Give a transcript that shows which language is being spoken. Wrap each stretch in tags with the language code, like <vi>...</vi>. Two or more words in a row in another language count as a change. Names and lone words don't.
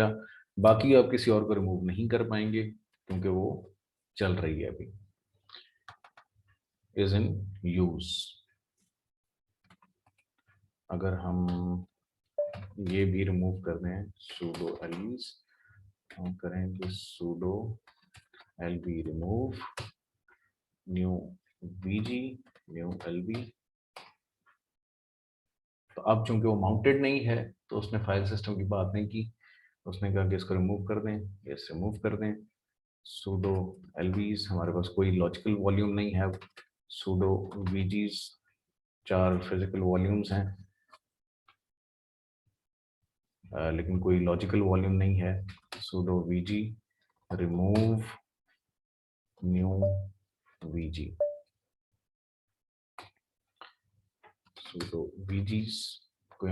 <hi>बाकी आप किसी और को रिमूव नहीं कर पाएंगे क्योंकि वो चल रही है अभी,</hi> <en>is in use.</en> <hi>अगर हम ये भी रिमूव कर दें</hi> <en>sudo ls,</en> <hi>हम करेंगे</hi> <en>sudo lb remove new vg new lb।</en> <hi>तो अब चूंकि वो माउंटेड नहीं है तो उसने</hi> <en>file system</en> <hi>की बात नहीं की, उसने कहा कि इसको रिमूव कर दें, इसे रिमूव कर दें।</hi> <en>sudo lvs,</en> <hi>हमारे पास कोई</hi> <en>logical volume</en> <hi>नहीं है।</hi> <en>sudo vgs</en> <hi>4</hi> <en>physical volumes</en> <hi>हैं, लेकिन कोई</hi> <en>logical volume</en> <hi>नहीं है।</hi> <en>sudo vg remove new vg, sudo vgs कोई</en>